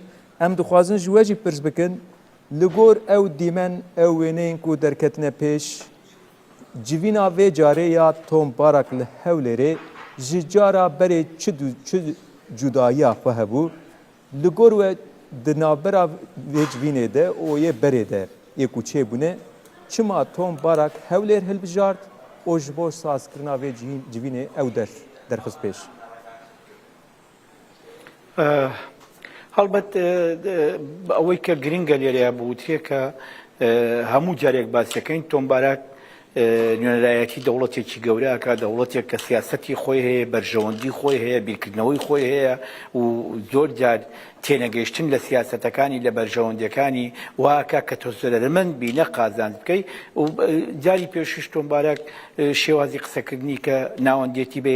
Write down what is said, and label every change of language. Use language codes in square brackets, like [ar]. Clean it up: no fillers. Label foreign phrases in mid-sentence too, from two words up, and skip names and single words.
[ku] Em dixwazin ji we jî pirs bikin li gor ew dîmen ew wêneyên ku derketine pêş civîna vê carê ya Tom Parak li Hewlêrê ji cara berê çi cudayiya xwe hebû li gor we di navbera vê civînê de û yê berê de yê ku çêbûne çima Tom Parak Hewlêr hilbijart û ji bo sazkirina vê civînê ew derxist pêş. [ckb] Helbet ئەوەی کە گرنگە لێرەیە بوتێ کە هەموو جارێک باسیەکەین Tom Parak نوێنەرایەتی دەوڵەتێکی گەورەکە دەوڵەتێک کە سیاسەتی خۆی هەیە بەرژەوەندی خۆی هەیە بیرکردنەوەی خۆی هەیە و زۆر جار تێنەگەیشتن لە سیاسەتەکانی لە بەرژەوەندەکانی واکە کە تۆ زۆرەمەند بینە قازانج بکەی و جاری پێشش Tom Parak شێوازی قسەکردنی کە ناوەندێتی بە